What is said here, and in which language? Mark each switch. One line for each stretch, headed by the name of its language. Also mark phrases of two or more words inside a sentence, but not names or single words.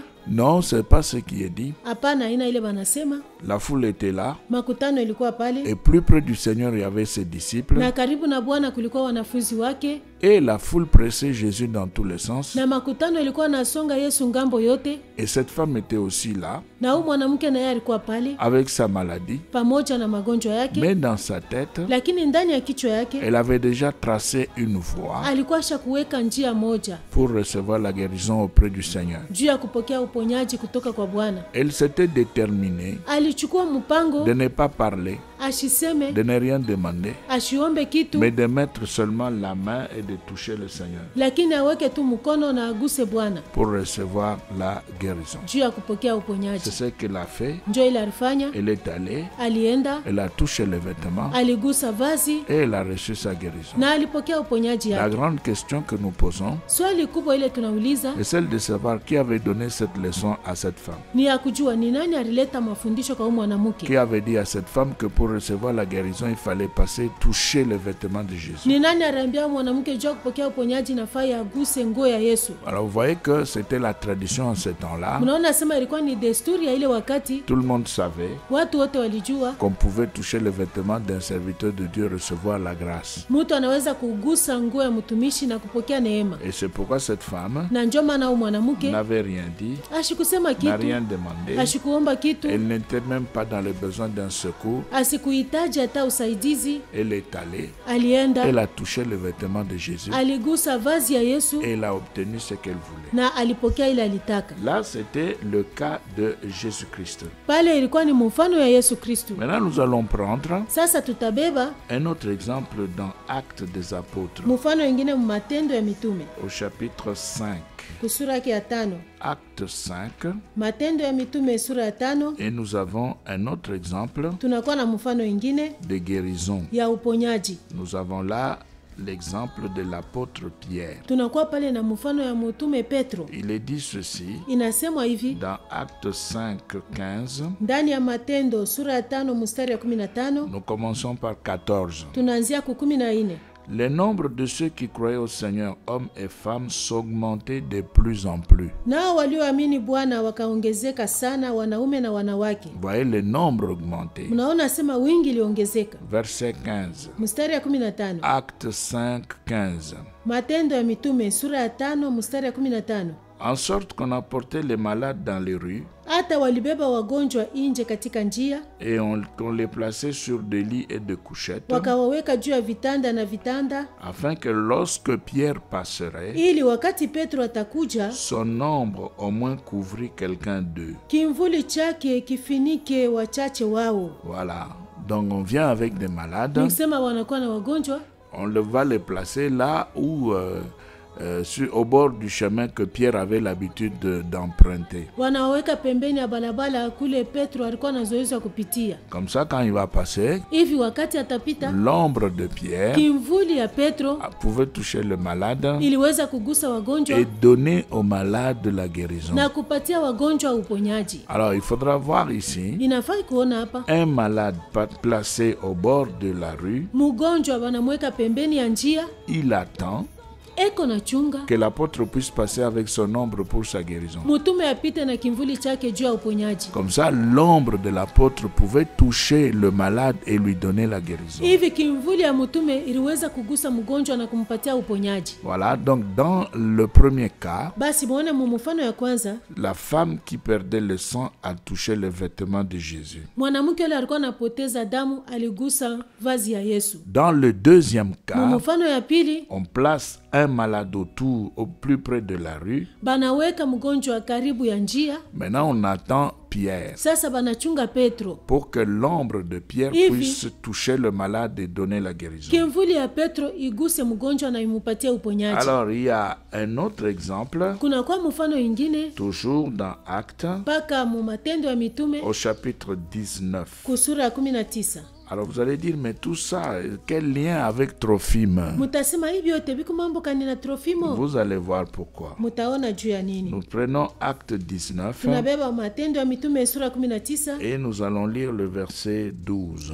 French: Non, c'est pas ce qui est dit.
Swahili: Hapana, ina ile banasema.
French: La foule était là
Swahili: Makutano ilikuwa pale.
French: et plus près du Seigneur il y avait ses disciples.
Swahili: Na karibu na Bwana kulikuwa wanafunzi wake.
French: Et la foule pressait Jésus dans tous les sens.
Swahili: Na makutano ilikuwa nasonga Yesu ngambo yote.
French: Et cette femme était aussi là,
Swahili: Na huyu mwanamke naye alikuwa pale
French: avec sa maladie.
Swahili: pamoja na magonjwa yake.
French: Mais dans sa tête,
Swahili: Lakini ndani ya kichwa yake
French: elle avait déjà tracé une voie
Swahili: alikuwa kuweka njia moja
French: pour recevoir la guérison auprès du Seigneur.
Swahili: juu ya kupokea uponyaji kutoka kwa Bwana.
French: Elle s'était déterminée
Swahili: Alichukua mpango
French: de ne pas parler,
Swahili: ashiseme,
French: de ne rien demander,
Swahili: ashiombe kitu,
French: mais de mettre seulement la main et de toucher le Seigneur
Swahili: lakini aweke tu mkono na aguse Bwana
French: pour recevoir la guérison.
Swahili: juu ya kupokea
French: C'est
Swahili: uponyaji.
French: ce qu'elle a fait.
Swahili: Njo ile alifanya,
French: Elle est allée,
Swahili: alienda,
French: elle a touché les vêtements
Swahili: aligusa vazi
French: et elle a reçu sa guérison.
Swahili: na alipokea uponyaji
French: La
Swahili: yake.
French: grande question que nous posons
Swahili: Swali kubwa ile tunauliza
French: est celle de savoir qui avait donné cette leçon à cette femme.
Swahili: ni ya kujua ni nani alileta mafundisho kwa huyu
French: Qui
Swahili: mwanamke.
French: avait dit à cette femme que pour recevoir la guérison, il fallait passer, toucher les vêtements de Jésus.
Swahili: Ni nani aliambia mwanamke juu ya kupokea uponyaji nafaa aguse nguo ya Yesu.
French: Alors vous voyez que c'était la tradition en ce temps-là.
Swahili: Mnaona sema ilikuwa ni desturi ya ile wakati,
French: Tout le monde savait
Swahili: watu wote walijua
French: qu'on pouvait toucher les vêtements d'un serviteur de Dieu, recevoir la grâce.
Swahili: mtu anaweza kugusa nguo ya mtumishi na kupokea neema.
French: Et c'est pourquoi cette femme
Swahili: Na ndio maana huyu mwanamke
French: n'avait rien dit,
Swahili: ashikusema
French: n'a
Swahili: kitu,
French: rien demandé.
Swahili: ashikuomba kitu,
French: Elle n'était même pas dans le besoin d'un secours.
Swahili: Hakuhitaji hata usaidizi.
French: Elle est allée,
Swahili: Alienda,
French: elle a touché le vêtement de Jésus
Swahili: aligusa vazi ya Yesu
French: et elle a obtenu ce qu'elle voulait.
Swahili: na alipokea ile alitaka.
French: Là, c'était le cas de Jésus-Christ.
Swahili: Pale ilikuwa ni mfano ya Yesu Kristo.
French: Maintenant, nous allons prendre
Swahili: Sasa tutabeba
French: un autre exemple dans Actes des Apôtres,
Swahili: mfano wengine mu Matendo ya Mitume
French: au chapitre 5.
Swahili: kusura yake ya 5.
French: Acte 5.
Swahili: Matendo ya Mitume sura ya 5,
French: Et nous avons un autre exemple
Swahili: tunakuwa na mfano wengine
French: de guérison.
Swahili: ya uponyaji.
French: Nous avons là l'exemple de l'apôtre Pierre.
Swahili: Tunakuwa pale na mfano ya mtume Petro.
French: Il est dit ceci
Swahili: Inasemwa hivi
French: dans Acte 5, 15.
Swahili: ndani ya Matendo sura ya 5 mstari ya 15.
French: Nous commençons par 14.
Swahili: Tunaanzia ku 14.
French: Le nombre de ceux qui croyaient au Seigneur, hommes et femmes, s'augmentait de plus en plus.
Swahili: Nao walioamini Bwana wakaongezeka sana, wanaume na wanawake.
French: Vous voyez le nombre augmenté.
Swahili: Mnaona sema wingi liongezeka.
French: Verset 15.
Swahili: Mstari ya 15.
French: Acte 5, 15.
Swahili: Matendo ya Mitume sura ya 5 mstari ya 15.
French: En sorte qu'on apportait les malades dans les rues
Swahili: Hata walibeba wagonjwa nje katika njia,
French: et on les plaçait sur des lits et des couchettes,
Swahili: wakawaweka juu ya vitanda na vitanda,
French: afin que lorsque Pierre passerait,
Swahili: ili wakati Petro atakuja,
French: son ombre au moins couvrit quelqu'un d'eux.
Swahili: kimvuli chake kifinike wachache wao.
French: Voilà. Donc on vient avec des malades,
Swahili: Nikisema wanakuwa na wagonjwa,
French: on va les placer là où au bord du chemin que Pierre avait l'habitude d'emprunter.
Swahili: wanaweka pembeni ya barabara kule Petro alikuwa na zoezi ya kupitia.
French: Comme ça, quand il va passer,
Swahili: Hivi wakati atapita,
French: l'ombre de Pierre
Swahili: kimvuli ya Petro
French: pouvait toucher le malade
Swahili: iliweza kugusa wagonjwa
French: et donner au malade la guérison.
Swahili: na kupatia wagonjwa uponyaji.
French: Alors, il faudra voir ici
Swahili: Inafai kuona hapa
French: un malade placé au bord de la rue.
Swahili: mgonjwa wanamweka pembeni ya njia,
French: Il attend
Swahili: eko na chunga
French: que l'apôtre puisse passer avec son ombre pour sa guérison.
Swahili: mutume apite na kimvuli chake juu ya uponyaji.
French: Comme ça, l'ombre de l'apôtre pouvait toucher le malade et lui donner la guérison.
Swahili: Hivi kimvuli ya mutume iliweza kugusa mgonjwa na kumpatia uponyaji.
French: Voilà, donc dans le premier cas,
Swahili: Basi muone mfano ya kwanza,
French: la femme qui perdait le sang a touché le vêtement de Jésus.
Swahili: mwanamke yule alikuwa anapoteza damu aligusa vazi ya Yesu.
French: Dans le deuxième cas,
Swahili: Mfano ya pili,
French: on place un malade autour, au plus près de la rue.
Swahili: banaweka mgonjwa karibu ya njia.
French: Maintenant, on attend Pierre
Swahili: Sasa banachunga Petro,
French: pour que l'ombre de Pierre
Swahili: Hivi.
French: puisse toucher le malade et donner la guérison.
Swahili: kimvuli ya Petro iguse mgonjwa na imupatie uponyaji.
French: Alors, il y a un autre exemple,
Swahili: Kuna kwa mfano ingine
French: toujours dans Actes,
Swahili: mpaka mu Matendo ya Mitume
French: au chapitre 19.
Swahili: kusura ya 19.
French: Alors, vous allez dire, mais tout ça, quel lien avec Trophime?
Swahili: Mutasema hivi yote biko mambo kanina Trofimo.
French: Vous allez voir pourquoi.
Swahili: Mutaona juu ya nini.
French: Nous prenons Acte 19
Swahili: Tunabeba Matendo ya Mitume sura 19
French: et nous allons lire le verset 12.